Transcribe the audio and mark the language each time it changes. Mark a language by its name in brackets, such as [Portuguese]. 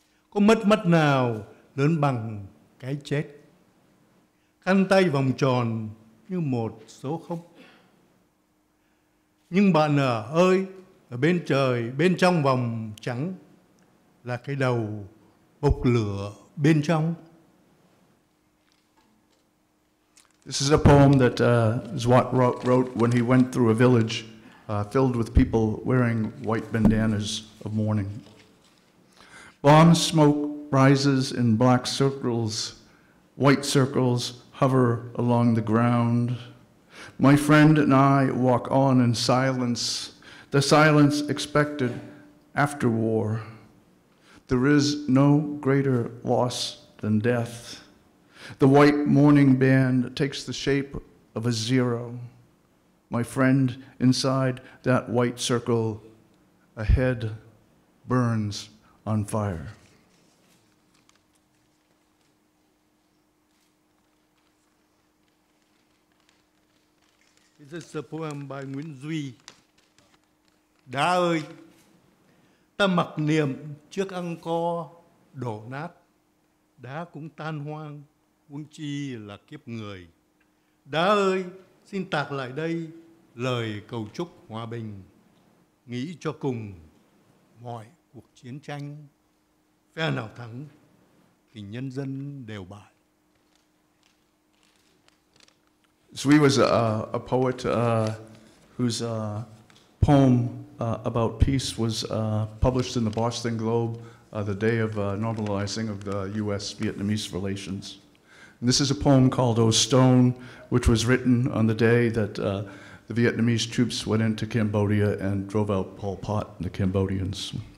[Vietnamese] Có mất mát nào lớn bằng cái chết. Khăn tay vòng tròn như một số không. Nhưng bạn ơi, ở bên trời, bên trong vòng trắng là cái đầu bốc lửa bên trong. [English] This is a poem that Duat wrote when he went through a village filled with people wearing white bandanas of mourning. Bomb smoke rises in black circles. White circles hover along the ground. My friend and I walk on in silence, the silence expected after war. There is no greater loss than death. The white mourning band takes the shape of a zero. My friend inside that white circle, a head burns on fire. This is a poem by Nguyễn Duy. [Vietnamese] Đá ơi, ta mặc niệm trước Angkor đổ nát, đá cũng tan hoang, huống chi là kiếp người. Đá ơi, xin tạc lại đây lời cầu chúc hòa bình, nghĩ cho cùng mọi cuộc chiến tranh, phe nào thắng thì nhân dân đều bại. [English] Zui was a poet whose poem about peace was published in the Boston Globe the day of normalizing of the U.S.-Vietnamese relations. And this is a poem called O Stone, which was written on the day that the Vietnamese troops went into Cambodia and drove out Pol Pot and the Cambodians.